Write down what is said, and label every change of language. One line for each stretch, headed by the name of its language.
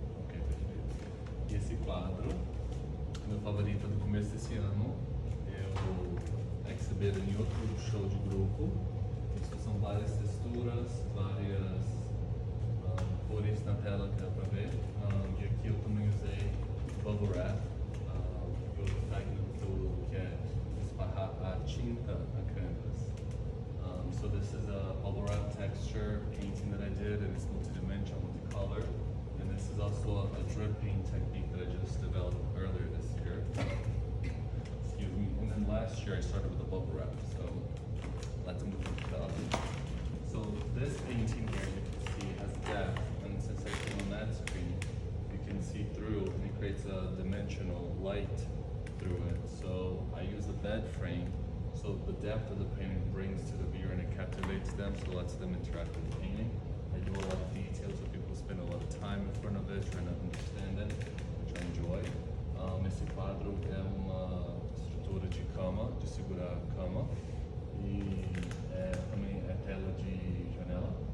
Portuguese: Ok, perfeito. E esse quadro, meu favorito do começo desse ano, eu exibir em outro show de grupo. Isso são várias texturas, várias cores na tela que dá pra ver. E aqui eu também usei bubble wrap, e outro técnico que é esparrar a tinta na canvas.
English: So this is a bubble wrap texture painting that I did, and it's multi-dimensional, multicolor. And this is also a drip paint technique that I just developed earlier this year. Excuse me. And then last year I started with a bubble wrap. So let's move to the other. So this painting here you can see has depth, and since I came on that screen, you can see through, and it creates a dimensional light through it. So I use a bed frame. So the depth of the painting brings to the viewer and it captivates them, so it lets them interact with the painting. I do a lot of details, so people spend a lot of time in front of it, trying to understand it, which I enjoy.
Portuguese: Esse quadro é uma estrutura de cama, de segurar a cama, e também é tela de janela.